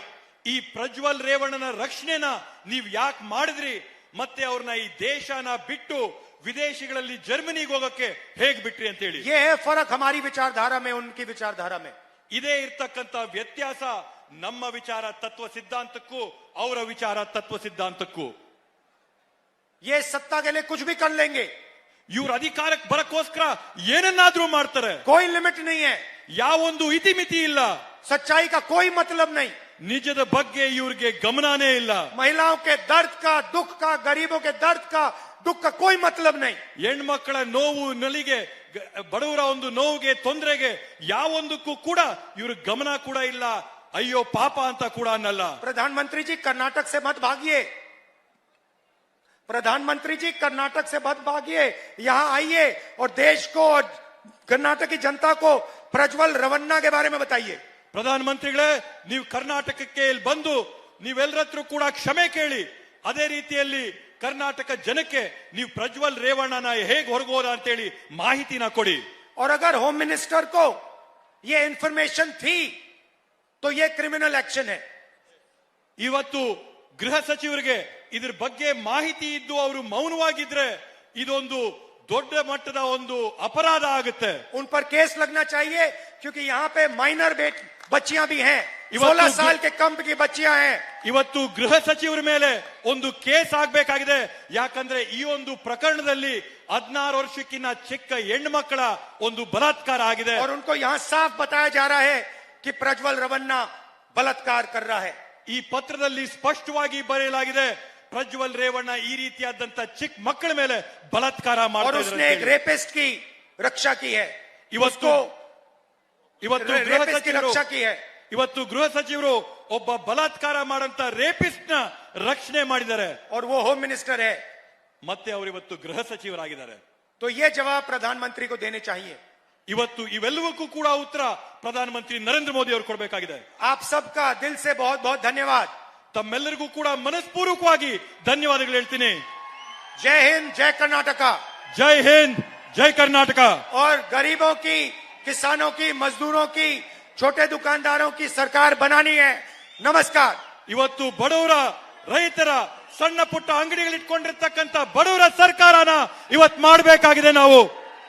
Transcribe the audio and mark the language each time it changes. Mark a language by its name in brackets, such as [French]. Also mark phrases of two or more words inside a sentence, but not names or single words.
[Kannada] ಈ ಪ್ರಜ್ವಲ್ ರೇವಣ್ಣನ ರಕ್ಷಣೆನ ನೀವ್ ಯಾಕೆ ಮಾಡಿದ್ರಿ, ಮತ್ತೆ ಅವ್ರನ್ನ ಈ ದೇಶನ ಬಿಟ್ಟು ವಿದೇಶಗಳಲ್ಲಿ ಜರ್ಮನಿಗೆ ಹೋಗಕ್ಕೆ ಹೇಗ್ ಬಿಟ್ರಿ ಅಂತೇಳಿ. [Hindi] ये है फर्क हमारी विचारधारा में उनकी विचारधारा में. [Kannada] ಇದೇ ಇರ್ತಕ್ಕಂತ ವ್ಯತ್ಯಾಸ ನಮ್ಮ ವಿಚಾರ ತತ್ವ ಸಿದ್ಧಾಂತಕ್ಕೂ ಅವರ ವಿಚಾರ ತತ್ವ ಸಿದ್ಧಾಂತಕ್ಕೂ. [Hindi] ये सत्ता के लिए कुछ भी कर लेंगे, [Kannada] ಇವ್ರ ಅಧಿಕಾರಕ್ಕೆ ಬರಕ್ಕೋಸ್ಕರ ಏನನ್ನಾದ್ರೂ ಮಾಡ್ತಾರೆ, [Hindi] कोई लिमिट नहीं है, [Kannada] ಯಾವೊಂದು ಇತಿಮಿತಿ ಇಲ್ಲ, [Hindi] सच्चाई का कोई मतलब नहीं, [Kannada] ನಿಜದ ಬಗ್ಗೆ ಇವ್ರಿಗೆ ಗಮನನೇ ಇಲ್ಲ, [Hindi] महिलाओं के दर्द का, दुख का, गरीबों के दर्द का, दुख का कोई मतलब नहीं. [Kannada] ಹೆಣ್ಮಕ್ಕಳ ನೋವು, ನಲಿಗೆ, ಬಡವರ ಒಂದು ನೋವಿಗೆ, ತೊಂದರೆಗೆ ಯಾವೊಂದಕ್ಕೂ ಕೂಡ ಇವ್ರ ಗಮನ ಕೂಡ ಇಲ್ಲ, ಅಯ್ಯೋ ಪಾಪ ಅಂತ ಕೂಡ ಅನ್ನಲ್ಲ. [Hindi] प्रधानमंत्री जी कर्नाटक से मत भागिए, प्रधानमंत्री जी कर्नाटक से मत भागिए, यहां आइए और देश को और कर्नाटक की जनता को प्रज्वल रेवन्ना के बारे में बताइए. [Kannada] ಪ್ರಧಾನಮಂತ್ರಿಗಳೇ, ನೀವು ಕರ್ನಾಟಕಕ್ಕೆ ಇಲ್ಲಿ ಬಂದು ನೀವೆಲ್ಲರ ಹತ್ರ ಕೂಡ ಕ್ಷಮೆ ಕೇಳಿ, ಅದೇ ರೀತಿಯಲ್ಲಿ ಕರ್ನಾಟಕ ಜನಕ್ಕೆ ನೀವು ಪ್ರಜ್ವಲ್ ರೇವಣ್ಣನ ಹೇಗೆ ಹೊರಗೋದ ಅಂತೇಳಿ ಮಾಹಿತಿನ ಕೊಡಿ. [Hindi] और अगर [English] home minister [Hindi] को ये इंफॉर्मेशन थी तो ये [English] criminal action [Hindi] है. [Kannada] ಇವತ್ತು ಗೃಹ ಸಚಿವರಿಗೆ ಇದ್ರ ಬಗ್ಗೆ ಮಾಹಿತಿ ಇದ್ದು ಅವರು ಮೌನವಾಗಿದ್ರೆ ಇದೊಂದು ದೊಡ್ಡ ಮಟ್ಟದ ಒಂದು ಅಪರಾಧ ಆಗುತ್ತೆ. [Hindi] उन पर केस लगना चाहिए क्योंकि यहाँ पे माइनर बच्चियां भी हैं, 16 साल के कम की बच्चियां हैं. [Kannada] ಇವತ್ತು ಗೃಹ ಸಚಿವರ ಮೇಲೆ ಒಂದು ಕೇಸ್ ಆಗ್ಬೇಕಾಗಿದೆ, ಯಾಕಂದ್ರೆ ಈ ಒಂದು ಪ್ರಕರಣದಲ್ಲಿ 16 ವರ್ಷಕ್ಕಿಂತ ಚಿಕ್ಕ ಹೆಣ್ಮಕ್ಕಳ ಒಂದು ಬಲಾತ್ಕಾರ ಆಗಿದೆ. [Hindi] और उनको यहाँ साफ बताया जा रहा है कि प्रज्वल रेवन्ना बलात्कार कर रहा है. [Kannada] ಈ ಪತ್ರದಲ್ಲಿ ಸ್ಪಷ್ಟವಾಗಿ ಬರೆಯಲಾಗಿದೆ, ಪ್ರಜ್ವಲ್ ರೇವಣ್ಣ ಈ ರೀತಿಯಾದಂತ ಚಿಕ್ಕ ಮಕ್ಕಳ ಮೇಲೆ ಬಲಾತ್ಕಾರ [Hindi] और [Kannada] ಮಾಡ್ತಾ [Hindi] उसने एक रेपिस्ट की रक्षा की है. [Kannada] ಇವತ್ತು [Hindi] रेपिस्ट की रक्षा की है. [Kannada] ಇವತ್ತು ಗೃಹ ಸಚಿವರು ಒಬ್ಬ ಬಲಾತ್ಕಾರ ಮಾಡಂತ ರೇಪಿಸ್ಟ್ ನ ರಕ್ಷಣೆ ಮಾಡಿದ್ದಾರೆ, [Hindi] और वो [English] home minister [Hindi] है. [Kannada] ಮತ್ತೆ ಅವರು ಇವತ್ತು ಗೃಹ ಸಚಿವರಾಗಿದ್ದಾರೆ. [Hindi] तो ये जवाब प्रधानमंत्री को देने चाहिए. [Kannada] ಇವತ್ತು ಇವೆಲ್ಲವಕ್ಕೂ ಕೂಡ ಉತ್ತರ ಪ್ರಧಾನಮಂತ್ರಿ ನರೇಂದ್ರ ಮೋದಿ ಅವರು ಕೊಡಬೇಕಾಗಿದೆ. [Hindi] आप सबका दिल से बहुत बहुत धन्यवाद. [Kannada] ತಮ್ಮೆಲ್ಲರಿಗೂ ಕೂಡ ಮನಸ್ಪೂರ್ವಕವಾಗಿ ಧನ್ಯವಾದಗಳು ಹೇಳ್ತೀನಿ. [Hindi] जय हिंद, जय कर्नाटका. [Kannada] ಜೈ ಹಿಂದ್, ಜೈ ಕರ್ನಾಟಕ. [Hindi] और गरीबों की, किसानों की, मजदूरों की, छोटे दुकानदारों की सरकार बनानी है. नमस्कार. [Kannada] ಇವತ್ತು ಬಡವರ, ರೈತರ, ಸಣ್ಣ ಪುಟ್ಟ ಅಂಗಡಿಗಳಿಟ್ಕೊಂಡಿರ್ತಕ್ಕಂಥ ಬಡವರ ಸರ್ಕಾರನ ಇವತ್ತು ಮಾಡಬೇಕಾಗಿದೆ ನಾವು.